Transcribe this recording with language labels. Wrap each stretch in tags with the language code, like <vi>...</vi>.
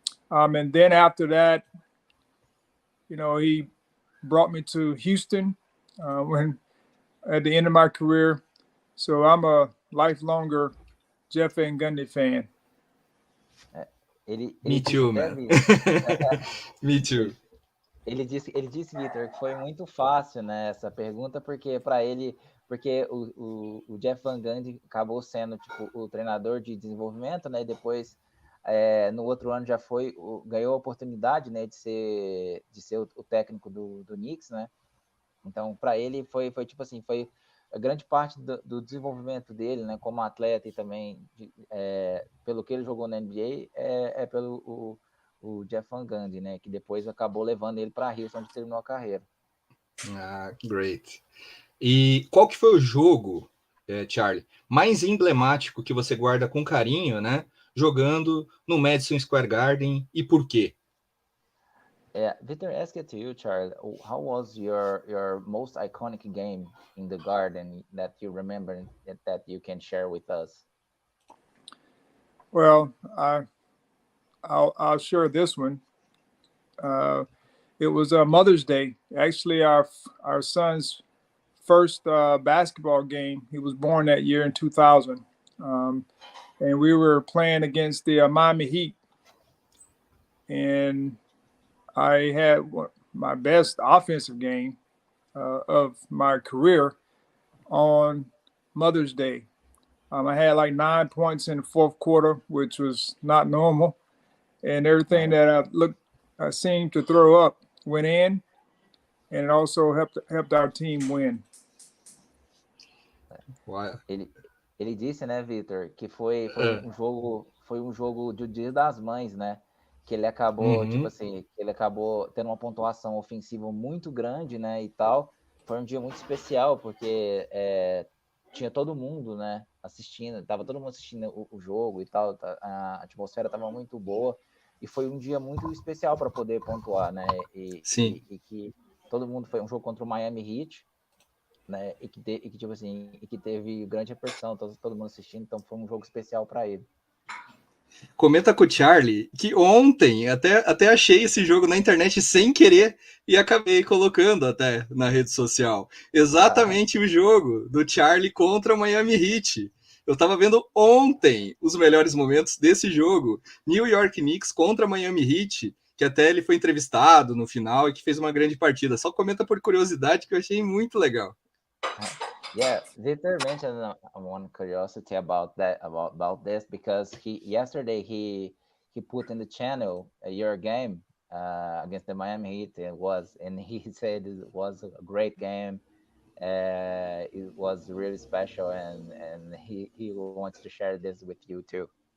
<en>And then after that, he brought me to Houston when at the end of my career. So I'm a lifelonger Jeff Van Gundy fan. Me too, man. Me too.</en> <pt>Ele disse, Vitor, que foi muito fácil, né, essa pergunta, porque para ele, porque o Jeff Van Gundy acabou sendo tipo o treinador de desenvolvimento, né, e depois no outro ano já ganhou a oportunidade, né, de ser o técnico do Knicks, né. Então para ele foi tipo assim, foi a grande parte do desenvolvimento dele, né, como atleta e também pelo que ele jogou na NBA pelo o Jeff Van Gundy, né, que depois acabou levando ele para Houston, onde terminou a carreira.</pt> <en>Great.</en> <pt>E qual que foi o jogo, Charlie, mais emblemático que você guarda com carinho, né, jogando no Madison Square Garden, e por quê?</pt> <en>Victor, ask it to you, Charlie. How was your most iconic game in the Garden that you remember that you can share with us? Well, I'll share this one. It was Mother's Day. Actually, our son's first basketball game. He was born that year in 2000, and we were playing against the Miami Heat, and I had my best offensive game of my career on Mother's Day. I had like 9 points in the fourth quarter, which was not normal, and everything that I seemed to throw up went in, and it also helped our team win. Wow.</en> <pt>Ele disse, né, Victor, que foi um jogo do Dia das Mães, né? Que ele acabou, tipo assim, ele acabou tendo uma pontuação ofensiva muito grande, né, e tal. Foi um dia muito especial, porque tinha todo mundo, né, assistindo, tava todo mundo assistindo o jogo e tal, a atmosfera tava muito boa, e foi um dia muito especial para poder pontuar, né, Sim. E que todo mundo, foi um jogo contra o Miami Heat, né, e que tipo assim, e que teve grande repercussão, todo mundo assistindo, então foi um jogo especial para ele. Comenta com o Charlie que ontem até achei esse jogo na internet sem querer e acabei colocando até na rede social. Exatamente o jogo do Charlie contra o Miami Heat. Eu estava vendo ontem os melhores momentos desse jogo. New York Knicks contra Miami Heat, que até ele foi entrevistado no final e que fez uma grande partida. Só comenta por curiosidade que eu achei muito legal.</pt> <en>Yeah, Victor mentioned one curiosity about this, because yesterday he put in the channel your game against the Miami Heat, and he said it was a great game. It was really special, and he wants to share this with you too.</en>